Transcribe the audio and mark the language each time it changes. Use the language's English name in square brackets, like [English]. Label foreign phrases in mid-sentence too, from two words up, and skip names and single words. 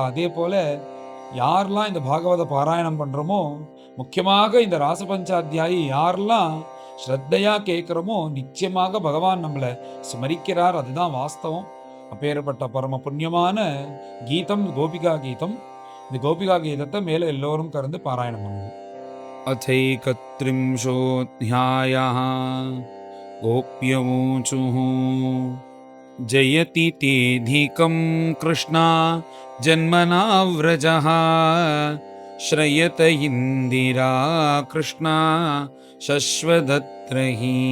[Tamil] அதே போல யாரெல்லாம் இந்த பாகவத பாராயணம் பண்றோமோ, முக்கியமாக இந்த ராசபஞ்சாத்தியாயி யாரெல்லாம் ஸ்ரத்தையா கேட்கிறோமோ, நிச்சயமாக பகவான் நம்மளை ஸ்மரிக்கிறார். அதுதான் வாஸ்தவம். அப்பேற்பட்ட பரம புண்ணியமான கீதம் கோபிகா கீதம். இந்த கோபிகா கீதத்தை மேல எல்லோரும் கறந்து பாராயணம் பண்ணுவோம். [Sanskrit] अथैकत्रिंशोऽध्यायः गोप्यवोचुः जयति तेऽधिकं कृष्णा जन्मना व्रजः श्रयत इन्दिरा कृष्णा शश्वदत्रहि